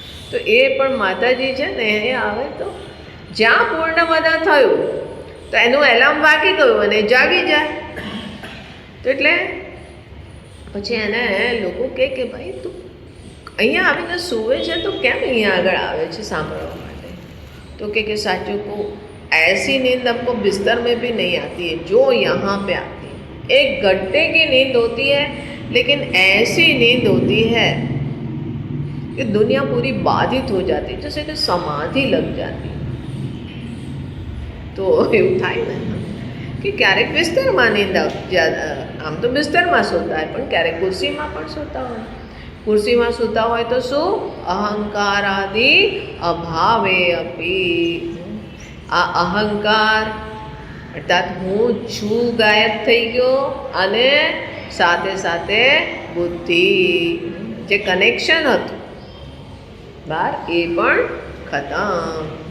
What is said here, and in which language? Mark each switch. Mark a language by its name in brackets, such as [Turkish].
[Gujarati] તો એ પણ માતાજી છે ને, એ આવે તો જ્યાં પૂર્ણમદઃ થયું તો એનું એલાર્મ વાગી ગયું અને જાગી જાય. તો એટલે પછી એને લોકો કહે કે ભાઈ તું અહીંયા આવીને સૂવે છે તો કેમ અહીંયા આગળ આવે છે સાંભળવા માટે? તો કે સાચું કહું, [Hindi] ऐसी नींद हमको बिस्तर में भी नहीं आती है जो यहाँ पे आती है. एक घंटे की नींद होती है, लेकिन ऐसी नींद होती है कि दुनिया पूरी बाधित हो जाती है, जैसे कि समाधि लग जाती. [Gujarati] તો એવું થાય ને કે ક્યારેક બિસ્તરમાં નીંદ આમ તો બિસ્તરમાં સૂતા હોય, પણ ક્યારેક ખુરશીમાં પણ સૂતા હોય. ખુરશીમાં સૂતા હોય તો શું? અહંકાર આદિ અભાવે અપી. આ અહંકાર અર્થાત હું છું ગાયબ થઈ ગયો, અને સાથે સાથે બુદ્ધિ જે કનેક્શન હતું બહાર એ પણ ખતમ.